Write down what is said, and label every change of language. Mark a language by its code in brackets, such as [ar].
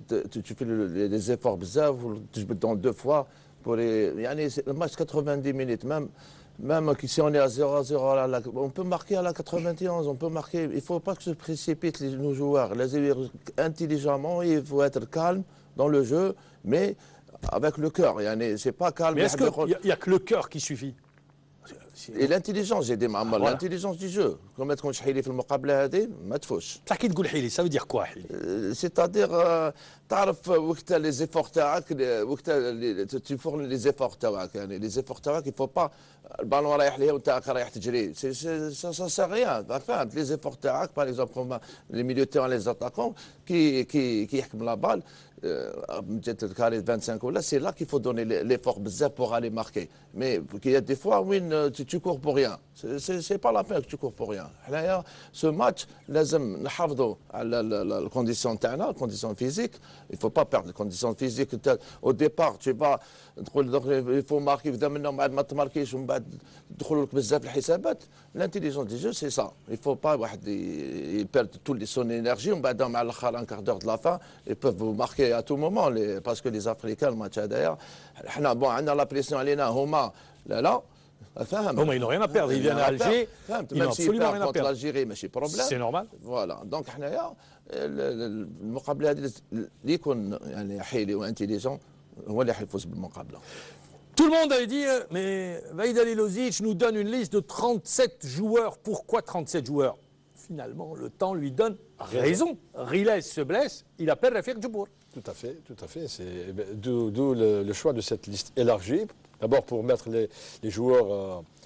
[fr] Tu fais les efforts bizarres, tu dans 2 fois. Pour le match 90 minutes, même si on est à 0-0, on peut marquer à la 91, on peut marquer. Il ne faut pas que se précipitent nos joueurs. Intelligemment, il faut être calme dans le jeu, mais avec le cœur. C'est pas calme. Mais est-ce qu'il n'y a que le cœur qui suffit? Et l'intelligence, j'ai dit, l'intelligence du jeu. [ar] Comme تكون شحيلي في المقابله هذه ما تفوش. تحكي تقول حيلي, [fr] ça veut dire quoi حيلي? C'est-à-dire [ar] تعرف وقت [fr] les efforts [ar] تاعك وقت [fr] tu fournis les efforts تاعك les efforts تاعك il faut pas [ar] البالون رايح ليه وانت رايح تجري [fr] ça sert à rien. فهمت les efforts تاعك par exemple comme les milieux de terrain les attaquants qui يحكم la balle peut-être le carré de 25 là, c'est là qu'il faut donner l'effort pour aller marquer. Mais il y a des fois où tu cours pour rien. C'est pas la peine que tu cours pour rien. Ce match, [ar] لازم نحافظوا على الكونديسيون تاعنا, الكونديسيون physique. [fr] Il ne faut pas perdre les conditions physiques. Au départ, tu vas il faut marquer évidemment [ar] ما تماركيش ومن بعد تدخلوا لك بزاف الحسابات. [fr] L'intelligence du jeu, c'est ça. Il ne faut pas il perd toute son énergie. On va dans un quart d'heure de la fin, ils peuvent vous marquer à tout moment. Parce que les Africains, le match d'ailleurs, on a la pression [ar] علينا هما [fr] là. Ils n'ont rien à perdre. Ils viennent à Alger. Ils n'ont absolument rien à perdre. l'Algérie, ماشي problème. C'est normal. Voilà. [ar] Donc حنايا المقابله هذه اللي يكون حيلي وانتيليجون هو اللي حيفوز بالمقابله. [fr] Tout le monde avait dit, mais Vaïd Halilovic nous donne une liste de 37 joueurs. Pourquoi 37 joueurs? Finalement, le temps lui donne raison. Riles se blesse, il appelle Rafik Djibour. Tout à fait, tout à fait. D'où le choix de cette liste élargie. D'abord pour mettre les joueurs...